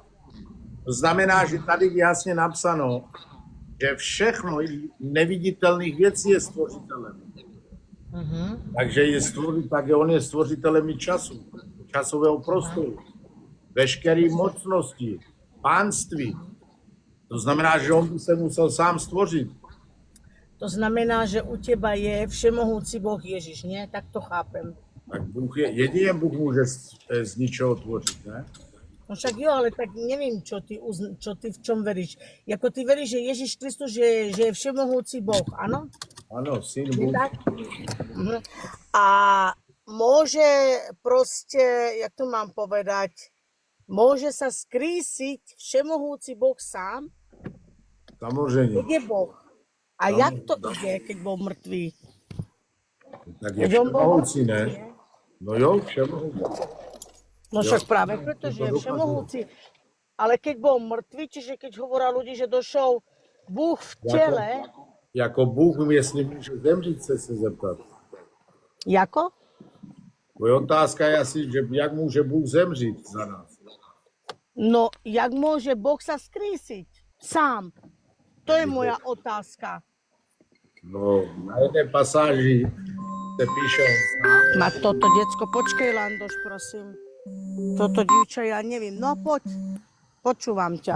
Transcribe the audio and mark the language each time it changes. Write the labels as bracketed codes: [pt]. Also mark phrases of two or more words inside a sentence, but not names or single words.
[cs] To znamená, že tady je jasně napsáno, že všechno neviditelných věcí je stvořitelem. Takže on je stvořitelem i času, časového prostoru, veškeré mocnosti, pánství. To znamená, že on by se musel sám stvořit. [sk] To znamená, že u teba je všemohúci Boh Ježiš, nie? Tak to chápem. [cs] Tak jedině Bůh může z ničeho tvořit, ne? No však jo, [sk] ale tak neviem, čo ty v čom veríš. Jako ty veríš, že Ježiš Kristus, že je všemohúci Boh, áno? Áno, syn Bůh. A môže proste, jak to mám povedať, môže sa skrísiť všemohúci Boh sám? [cs] Samozřejmě. [sk] Keď je Boh. A jak to ide, keď bol mŕtvý? Tak je všemohúci, ne? No jo, všemohúci. No však práve preto, že je všemohúci. Ale keď bol mŕtvý, čiže keď hovorá ľudí, [cs] že došel Bůh v tele... Jako Bůh, jestli může zemřít, se zeptat. Jako? Moje otázka je asi, že jak může Bůh zemřít za nás? No, [sk] jak môže Boh sa skrísiť sám? To je moja otázka. [cs] No, na jedné pasáži se píše... [sk] Ma toto decko, počkej, Landoš, prosím. Toto dívča, ja neviem. No poď, počúvam ťa.